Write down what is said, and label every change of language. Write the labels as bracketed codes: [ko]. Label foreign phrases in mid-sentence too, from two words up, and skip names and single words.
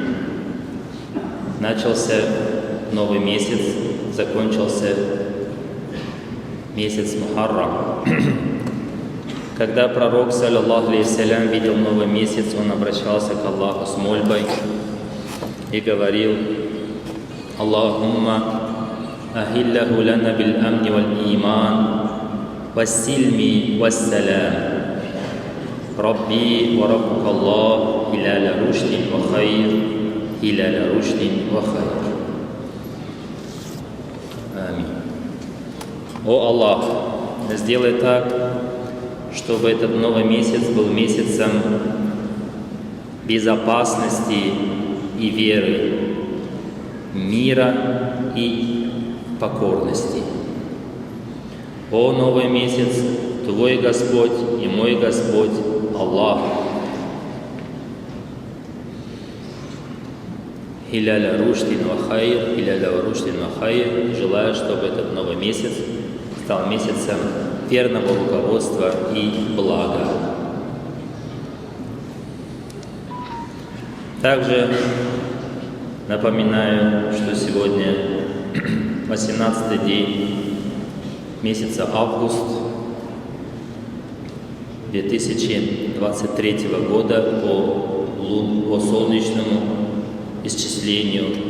[ru] Начался новый месяц, закончился месяц Мухаррам. Когда пророк, [ar] صلى الله عليه وسلم, [ru] видел новый месяц, он обращался к Аллаху с мольбой и говорил: [ar] «اللهم أهله لنا بالأمن والإيمان والسلم والسلام. ربي وربك الله هلال رشد وخير هلال رشد وخير». [ru] Аминь. О Аллах, сделай так, чтобы этот новый месяц был месяцем безопасности и веры, мира и покорности. О новый месяц, Твой Господь и мой Господь Аллах. [ar] هلال رشد وخير هلال رشد وخير. [ru] Желаю, чтобы этот новый месяц стал месяцем верного руководства и блага. Также напоминаю, что сегодня 18-й день месяца август 2023 года по солнечному исчислению.